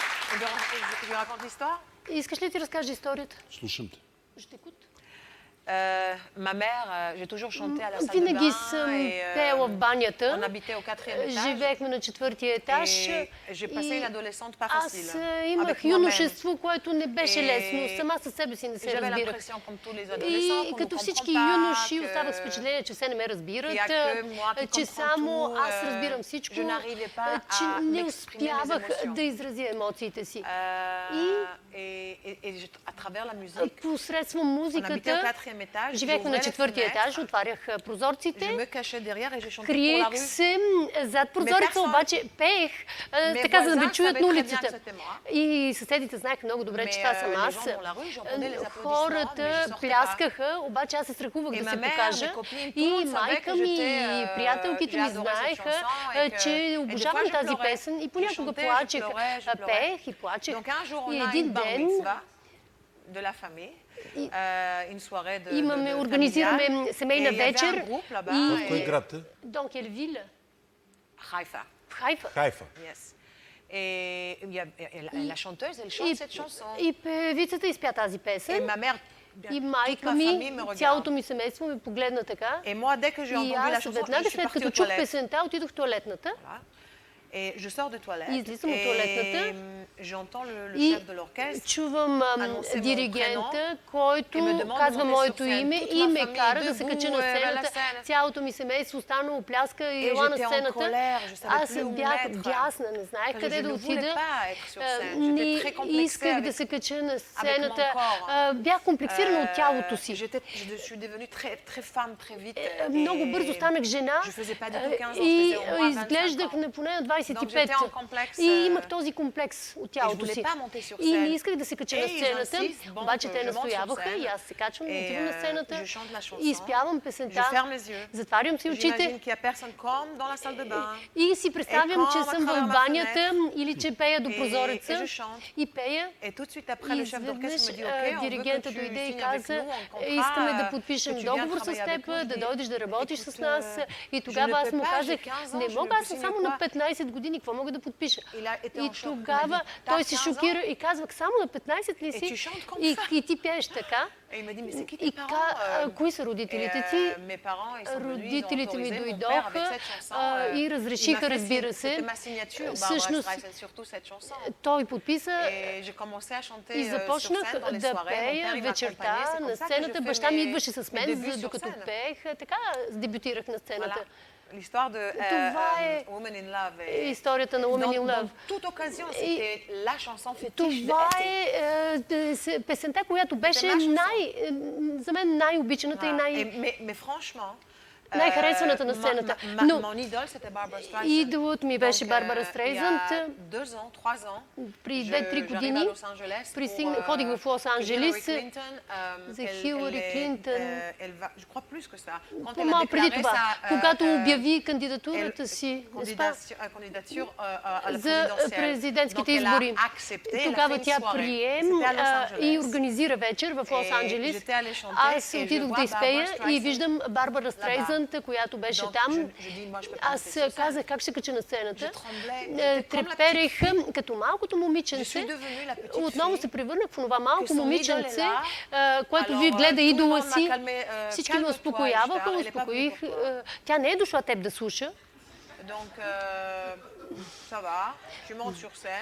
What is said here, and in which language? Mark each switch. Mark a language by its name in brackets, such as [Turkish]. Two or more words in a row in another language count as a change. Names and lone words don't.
[French] Je lui raconte l'histoire. [Bulgarian] Искаш ли ти разкажа историята? Слушам те. [French] Je t'écoute. Ma mère, j'ai toujours chanté à la salle de [Bulgarian] Винаги [French] bain [Bulgarian] съм [French] et [Bulgarian] пеела в [French] on [Bulgarian] банята. [French] habitait au 4e étage. [Bulgarian] Живеехме на 4-тия етаж. [French] Et j'ai passé une adolescente pas [Bulgarian] Аз [French] facile. [Bulgarian] имах [French] avec moi-même. [Bulgarian] юношество, което не беше И- лесно. Сама със себе си не се [French] J'avais [Bulgarian] разбирах. [French] l'impression, comme tous les adolescents, [Bulgarian] И [French] qu'on [Bulgarian] като [French] ne [Bulgarian] всички [French] comprend pas, [Bulgarian] юноши [French] que- [Bulgarian] оставах с впечатление, че все не ме разбират, [French] Il y a que moi qui [Bulgarian] че [French] comprends [Bulgarian] само [French] tout, [Bulgarian] аз разбирам всичко, [French] je n'arrivais pas [Bulgarian] че [French] à [Bulgarian] не [French] m'exprimer mes [Bulgarian] успявах [French] émotions. [Bulgarian] да изразя емоциите си. [French] Et à travers la musique, [Bulgarian] Посредством [French] on habitait au [Bulgarian] музиката, [French] 4e étage. [Bulgarian] живеехме на 4-тия етаж, отварях [French] Je [Bulgarian] прозорците, [French] me cachais derrière et je chantais pour la [Bulgarian] криех [French] rue. [Bulgarian] се зад прозореца, [French] personne- [Bulgarian] обаче пеех, [French] Mes [Bulgarian] така за да ме [French] voisins [Bulgarian] чуят [French] savaient [Bulgarian] на [French] très bien [Bulgarian] улицата. [French] que c'était moi. [Bulgarian] И съседите знаеха много добре, че това съм [French] les [Bulgarian] аз. [French] gens dans la rue, j'entendais les applaudissements, mais [Bulgarian] Хората [French] je sortais [Bulgarian] пляскаха, обаче аз се страхувах [French] Et [Bulgarian] да [French] ma [Bulgarian] се [French] mère, [Bulgarian] покажа. [French] mes copines, tout le [Bulgarian] И [French] monde savait [Bulgarian] майка [French] que [Bulgarian] ми [French] j'étais, [Bulgarian] и приятелките ми [French] j'ai adoré cette [Bulgarian] знаеха, [French] chanson et que- [Bulgarian] че [French] et des [Bulgarian] обожавам [French] fois, je [Bulgarian] тази [French] pleurais. [Bulgarian] песен и [French] Je [Bulgarian] понякога [French] chantais, je [Bulgarian] плачех. [French] pleurais, je pleurais. [Bulgarian] Пеех и плачех. [French] Donc un jour, on [Bulgarian] И [French] a [Bulgarian] един [French] une bar [Bulgarian] ден [French] mitzvah de la famille, une soirée de [Bulgarian] имаме, [French] familiale. [Bulgarian] организираме семейна [French] Et il y avait un [Bulgarian] вечер [French] groupe là-bas, [Bulgarian] и В кой град е? Дон Келвил, Haïfa. в Хайфа. Хайфа. Yes. [French] Et la chanteuse, elle chante cette chanson. [Bulgarian] И певицата изпя тази [French] Et [Bulgarian] песен. [French] ma mère, [Bulgarian] И [French] toute [Bulgarian] майка [French] ma famille [Bulgarian] ми, [French] me [Bulgarian] цялото [French] regarde. [Bulgarian] ми семейство ме погледна така. [French] Et moi, dès que j'ai [Bulgarian] И [French] entendu la [Bulgarian] аз [French] chanson, [Bulgarian] веднага [French] je suis [Bulgarian] след [French] partie [Bulgarian] като [French] aux [Bulgarian] чух [French] toilettes. [Bulgarian] песента, отидох в туалетната. [French] Voilà. Et je sors de toilette. [Bulgarian] И излизам от туалетната. [French] Et j'entends le [Bulgarian] И [French] chef de l'orchestre. [Bulgarian] чувам [French] annoncer mon [Bulgarian] диригента, [French] prénom [Bulgarian] който и ме demande казва [French] de monter [Bulgarian] моето [French] sur scène. [Bulgarian] име [French] Toute [Bulgarian] и [French] ma [Bulgarian] ме [French] famille [Bulgarian] кара да се [French] debout, [Bulgarian] кача на [French] vers la [Bulgarian] сцената. [French] scène. [Bulgarian] Цялото ми семейство останало, пляска и [French] Et [Bulgarian] ела на [French] j'étais en [Bulgarian] сцената. [French] colère, je savais [Bulgarian] Аз [French] plus où me [Bulgarian] бях [French] mettre. [Bulgarian] бясна, не знаех [French] Parce que [Bulgarian] къде [French] je [Bulgarian] да [French] ne voulais [Bulgarian] отида. [French] pas être sur scène. [Bulgarian] Не [French] J'étais très complexée [Bulgarian] исках да [French] avec- [Bulgarian] се кача на [French] mon [Bulgarian] сцената. [French] corps. [Bulgarian] Бях комплексирана от тялото си. [French] Je suis devenue très femme très vite. [Bulgarian] Много [French] Et [Bulgarian] бързо станах жена [French] je faisais pas du tout 15 ans, je [Bulgarian] и [French] faisais au moins 25 [Bulgarian] изглеждах [French] ans. [Bulgarian] на поне на [French] Donc [Bulgarian] 25. [French] j'étais en complexe. [Bulgarian] И имах този комплекс от [French] Et je [Bulgarian] тялото [French] voulais [Bulgarian] си. [French] pas monter sur [Bulgarian] И не [French] scène. [Bulgarian] исках да се кача на [French] Et ils [Bulgarian] сцената, [French] insistent, bon, [Bulgarian] обаче [French] que [Bulgarian] те [French] je monte sur [Bulgarian] настояваха и [French] scène. [Bulgarian] аз се качвам, [French] Et, [Bulgarian] отивам на сцената [French] je chante la chanson. [Bulgarian] и изпявам [French] Je [Bulgarian] песента. [French] ferme les yeux. [Bulgarian] Затварям си очите [French] J'imagine qu'il y a personne comme dans la salle de bain. [Bulgarian] и си представям, че съм в банята или че пея до [French] Et [Bulgarian] прозореца [French] je chante. [Bulgarian] и пея. [French] Et tout de suite après, [Bulgarian] И [French] le chef d'orchestre [Bulgarian] изведнъж [French] me dit, OK, on veut que [Bulgarian] диригента [French] tu [Bulgarian] дойде и [French] signes avec [Bulgarian] каза, [French] nous un contrat, [Bulgarian] искаме да [French] que [Bulgarian] подпишем [French] tu viens [Bulgarian] договор с [French] travailler [Bulgarian] теб, [French] avec nous. [Bulgarian] да [French] Je dis, [Bulgarian] дойдеш да работиш с [French] écoute, [Bulgarian] нас. И [French] je [Bulgarian] тогава [French] ne [Bulgarian] аз [French] peux [Bulgarian] му [French] pas, [Bulgarian] казах, [French] j'ai 15 ans, [Bulgarian] не [French] je [Bulgarian] мога, [French] ne [Bulgarian] аз съм [French] peux [Bulgarian] само [French] signer [Bulgarian] на [French] quoi? [Bulgarian] 15 години, какво мога да подпиша? [French] Il a été [Bulgarian] И [French] en choc. [Bulgarian] тогава [French] Il m'a dit, [Bulgarian] той [French] «T'as [Bulgarian] се 15 шокира и казва, само на 15 ли [French] Et tu [Bulgarian] си? [French] chantes comme [Bulgarian] И, [French] ça. [Bulgarian] и ти пееш така. [French] Et il m'a dit, mais c'est qui [Bulgarian] И [French] tes parents? [Bulgarian] кои са родителите [French] Et, [Bulgarian] ти? [French] mes parents, ils sont venus, ils ont [Bulgarian] Родителите ми [French] autorisé mon père avec [Bulgarian] дойдоха [French] cette chanson. [Bulgarian] и [French] Il [Bulgarian] разрешиха, [French] m'a fait [Bulgarian] разбира [French] signer- [Bulgarian] се. [French] C'était ma signature, Barbara [Bulgarian] Всъщност, [French] Streisand, surtout cette chanson. [Bulgarian] той подписа [French] Et j'ai commencé à chanter [Bulgarian] и [French] sur [Bulgarian] започнах [French] scène dans les [Bulgarian] да [French] soirées. Mon [Bulgarian] пея [French] père, il [Bulgarian] вечерта [French] m'accompagnait. C'est [Bulgarian] на [French] comme ça que je [Bulgarian] сцената. [French] fais [Bulgarian] Баща ми [French] mes [Bulgarian] идваше с мен, [French] débuts sur [Bulgarian] докато [French] scène. [Bulgarian] пеех. Така дебютирах на [French] Voilà. [Bulgarian] сцената. [French] L'histoire de [Bulgarian] Това е [French] Woman in Love. Et [Bulgarian] историята на Woman in [French] dans [Bulgarian] Love. [French] toute occasion, c'était la chanson fétiche de [Bulgarian] Това [French] été. [Bulgarian] е песента, която беше за мен най-обичаната и [French] Mais franchement, [Bulgarian] най-харесваната на сцената. Но [French] mon idole, c'était Barbara Streisand. [Bulgarian] идолът ми беше [French] Donc, [Bulgarian] Барбара [French] il y [Bulgarian] Стрейзанд. [French] a 2 ans, 3 ans, [Bulgarian] При [French] je- [Bulgarian] 2-3 [French] j'arrive à години Los Angeles [Bulgarian] ходих в Лос Анджелес Hillary Clinton, за [French] elle- [Bulgarian] Хилари [French] elle est- [Bulgarian] Клинтон. [French] elle va, je crois plus que ça. Quand elle a [Bulgarian] По-малко преди [French] déclaré [Bulgarian] това, [French] sa, [Bulgarian] когато обяви кандидатурата [French] elle- [Bulgarian] си, [French] n'est-ce pas? candidature à la [Bulgarian] За [French] présidentielle. [Bulgarian] президентските [French] Donc, elle a [Bulgarian] избори. [French] accepté, elle a [Bulgarian] Тогава [French] fait une [Bulgarian] тя [French] soirée. [Bulgarian] прием [French] C'était à Los [Bulgarian] и [French] Angeles. [Bulgarian] организира вечер в Лос [French] Et [Bulgarian] Анджелес. [French] j'étais allée chanter [Bulgarian] Аз [French] et je [Bulgarian] отидох [French] vois [Bulgarian] да изпея [French] Barbara [Bulgarian] и [French] Streisand [Bulgarian] виждам Барбара Стрейзанд, която беше [French] Donc, [Bulgarian] там. [French] je dis, moi, je peux pas [Bulgarian] Аз [French] monter sur scène. [Bulgarian] казах как ще се кача на сцената. [French] Je tremblais, j'étais comme la [Bulgarian] Треперех като малкото [French] Je suis [Bulgarian] момиченце. [French] devenue la petite [Bulgarian] Отново [French] fille. [Bulgarian] се превърнах в това малко [French] Que son [Bulgarian] момиченце, [French] idole [Bulgarian] което [French] Alors, [Bulgarian] ви гледа [French] tout le [Bulgarian] идола [French] monde m'a [Bulgarian] си. [French] calmé, [Bulgarian] Всички ме [French] calme-toi, [Bulgarian] успокояваха, [French] Ishtar, elle est pas [Bulgarian] успокоих. [French] venue pour toi. [Bulgarian] Тя не е дошла теб да слуша. [French] Donc, ça va, tu montes sur scène.